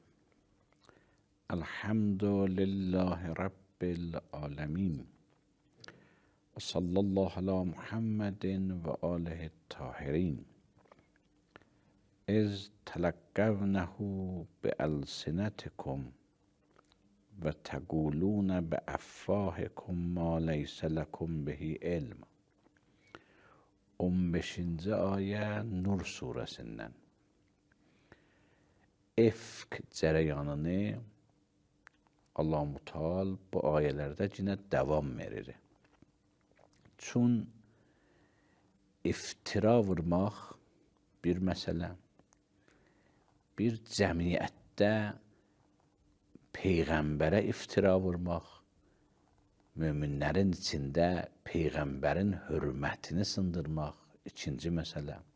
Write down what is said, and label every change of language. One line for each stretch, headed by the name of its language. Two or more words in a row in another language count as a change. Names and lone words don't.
Arabic: الحمد لله رب العالمین و صلی الله علی محمد و آله الطاهرین اذ تلقونه بألسنتکم و تقولون بافواهکم ما لیس لکم به علم.
Azerbaijani: 15. ayə Nur surəsindən. Efk cərəyanını Allah-u Teala bu ayələrdə yenə davam verir. Çün iftira vurmaq bir məsələ, bir cəmiyyətdə Peyğəmbərə iftira vurmaq, möminlərin içində Peyğəmbərin hörmətini sındırmaq ikinci məsələ.